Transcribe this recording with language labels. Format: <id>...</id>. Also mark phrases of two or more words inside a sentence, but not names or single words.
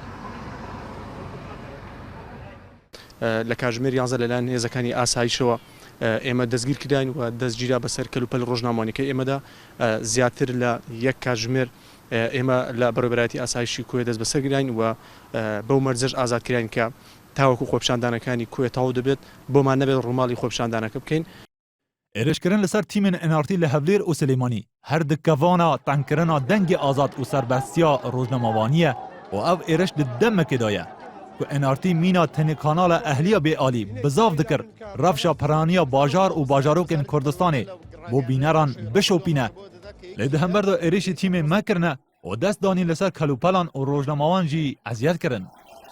<ckb>لە کاتژمێر 11 لەلایەن هێزەکانی ئاسایشەوە ئێمە دەستگیر کراین و دەستگیرا بەسەر کەلوپەل ڕۆژنامەکەی ئێمەدا زیاتر لە یەک کاتژمێر ئێمە لە بەڕێوەبەرایەتی ئاسایشی کوێ دەست بەسەرگراین و بەو مەرجەش ئازادکراین کە تاوەکو خۆپیشاندانەکانی کوێ تاو دەبێت بۆمان نەبێت ڕووماڵی خۆپیشاندانەکە بکەین.</ckb> <ku>ئێرشکردن لەسەر تیمên ئەنارتی لە هەولێر و سلێمانی هەر دکەڤانە تەنکردنا دەنگی ئازاد و سەربەستیا ڕۆژنەمەوانیە و ئەو ئێرش دەمەکێدایە ku enartî mîna tenê kanala ehliya bêalî bizav dikir revşa peraniya bajar û bajarokên Kurdistanê bo bîneran bişopîne. Lê di hember de êrişî tîmê mekirine û dest danîn li ser kelûpelan û rojnamawan jî eziyet kirin.</ku>